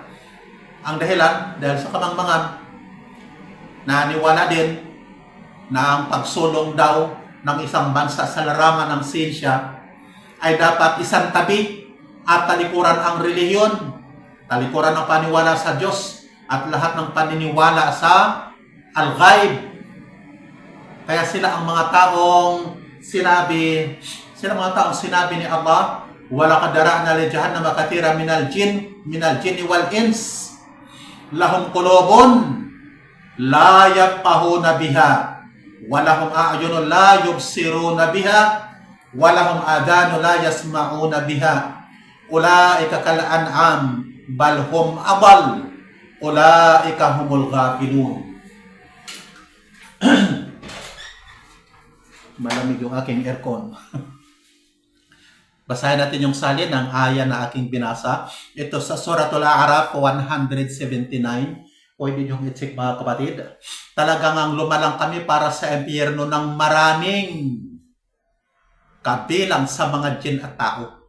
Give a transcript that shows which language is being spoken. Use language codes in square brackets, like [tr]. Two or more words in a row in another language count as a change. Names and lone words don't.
[tl] Ang dahilan, dahil sa kamangmangan, naniwala din na ang pagsulong daw ng isang bansa sa larangan ng siyensya ay dapat isang tabi at talikuran ang relihiyon, talikuran ng paniwala sa Diyos at lahat ng paniniwala sa al-ghaib. [ar] Kaya sila ang mga taong sinabi ni Allah, ولقد ذرأنا لجهنم كثيرا من الجن والإنس لهم قلوب لا يفقهون بها ولهم أعين لا يبصرون بها ولهم آذان لا يسمعون بها أولئك كالأنعام بل هم أضل أولئك هم الغافلون. [tl] Malamig yung aking aircon. Basahin natin yung salin ng aya na aking binasa. Ito sa Suratul A'raf 179. Pwede nyo i-check mga kapatid. Talagang ang lumalang kami para sa impyerno ng maraming kabilang sa mga jin at tao.